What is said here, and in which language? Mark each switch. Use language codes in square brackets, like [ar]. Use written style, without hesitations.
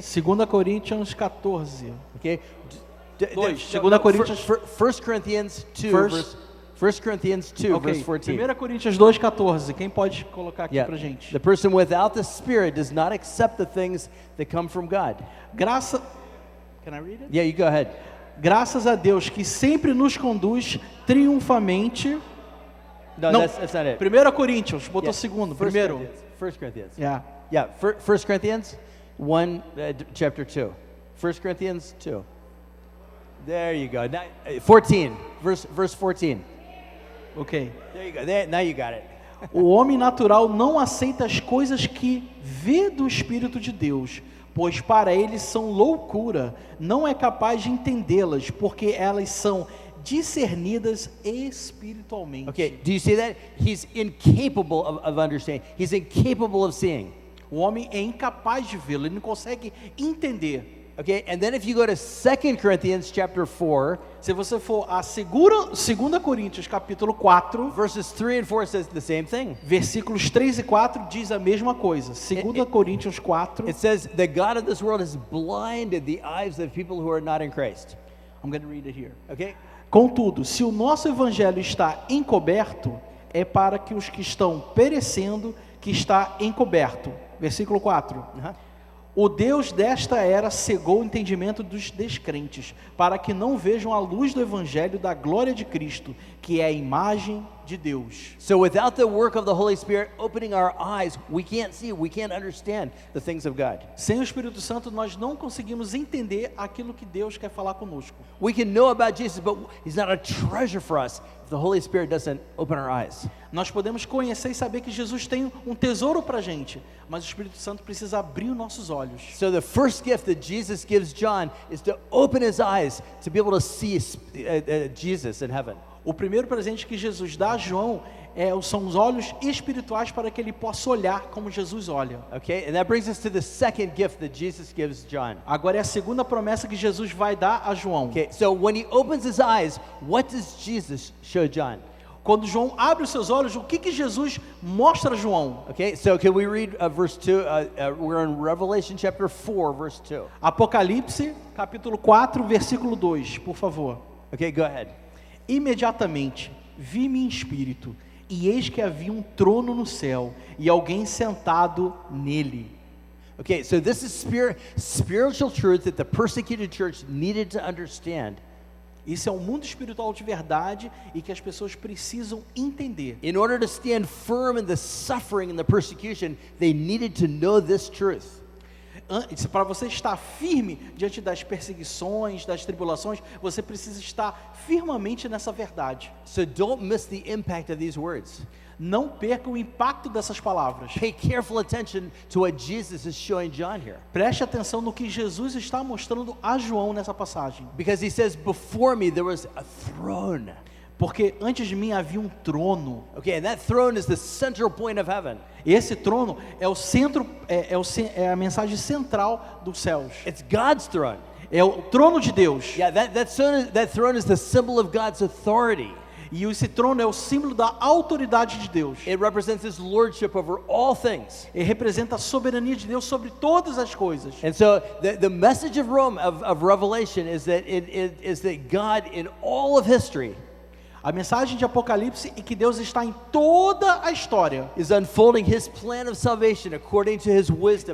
[pt] 2 Coríntios 14. [en] Okay? [pt] 2 Coríntios [en] 1 Corinthians 2 First- 1 Corinthians 2 Ok, verse 14. [pt] 1 Coríntios 2:14. Quem pode colocar aqui [en] Yeah. [pt] pra gente? [en] The person without the Spirit does not accept the things that come from God. Can I read it? Yeah, you go ahead. [pt] Graças a Deus que sempre nos conduz triunfamente. [en] No, [pt] Não, [en] that's not it. [pt] 1 Coríntios, botou [en] Yeah. [pt] segundo, 1 primeiro. [en] Corinthians. 1 Corinthians. Yeah. Yeah, 1 Corinthians 1, chapter 2. 1 Corinthians 2. There you go. Now, 14, verse 14. Ok. There you go. There, now you got it. [pt] O homem natural não aceita as coisas que vê do Espírito de Deus, pois para ele são loucura, não é capaz de entendê-las, porque elas são discernidas espiritualmente. [en] Okay, do you see that? He's incapable of understanding. He's incapable of seeing. [pt] O homem é incapaz de vê-lo, ele não consegue entender. [en] Okay, and then if you go to 2 Corinthians chapter 4, [pt] Se você for a 2 Coríntios capítulo 4, [en] verses 3 and 4 says the same thing. [pt] versículos 3 e 4 diz a mesma coisa. 2 Coríntios 4, [en] It says, the God of this world has blinded the eyes of people who are not in Christ. I'm going to read it here. Okay? [pt] Contudo, se o nosso evangelho está encoberto, é para que os que estão perecendo, que está encoberto. Versículo 4. Uh-huh. O Deus desta era cegou o entendimento dos descrentes, para que não vejam a luz do evangelho da glória de Cristo, que é a imagem de Deus. [en] So without the work of the Holy Spirit opening our eyes, we can't see, we can't understand the things of God. [pt] Sem o Espírito Santo, nós não conseguimos entender aquilo que Deus quer falar conosco. [en] We can know about Jesus, but he's not a treasure for us if the Holy Spirit doesn't open our eyes. [pt] Nós podemos conhecer e saber que Jesus tem um tesouro para a gente, mas o Espírito Santo precisa abrir os nossos olhos. [en] So the first gift that Jesus gives John is to open his eyes to be able to see Jesus in heaven. [pt] O primeiro presente que Jesus dá a João são os olhos espirituais para que ele possa olhar como Jesus olha. [en] Okay, and that brings us to the second gift that Jesus gives John. [pt] Agora é a segunda promessa que Jesus vai dar a João. [en] Okay, so when he opens his eyes, what does Jesus show John? [pt] Quando João abre os seus olhos, o que Jesus mostra a João? [en] Okay, so can we read verse 2? We're in Revelation chapter 4, verse 2. [pt] Apocalipse, capítulo 4, versículo 2, por favor. [en] Okay, go ahead. [pt] Imediatamente vi-me em espírito, e eis que havia um trono no céu, e alguém sentado nele. [en] Okay, so this is spiritual truth that the persecuted church needed to understand. [pt] Isso é um mundo espiritual de verdade e que as pessoas precisam entender. [en] In order to stand firm in the suffering and the persecution, they needed to know this truth. [pt] Para você estar firme diante das perseguições, das tribulações, você precisa estar firmemente nessa verdade. [en] So don't miss the impact of these words. [pt] Não perca o impacto dessas palavras. [en] Pay careful attention to what Jesus is showing John here. [pt] Preste atenção no que Jesus está mostrando a João nessa passagem. [en] Because he says, before me there was a throne. [pt] Porque antes de mim havia um trono. [en] Okay, and that throne is the central point of heaven. [pt] Esse trono é o centro, é a mensagem central dos céus. [en] It's God's throne. [pt] É o trono de Deus. [en] Yeah, that throne is the symbol of God's authority. [pt] E esse trono é o símbolo da autoridade de Deus. [en] It represents His lordship over all things. [pt] Ele representa a soberania de Deus sobre todas as coisas. [en] And so the message of Revelation is that God in all of history [pt] A mensagem de Apocalipse é que Deus está em toda a história. [en] is unfolding His plan of salvation according to His wisdom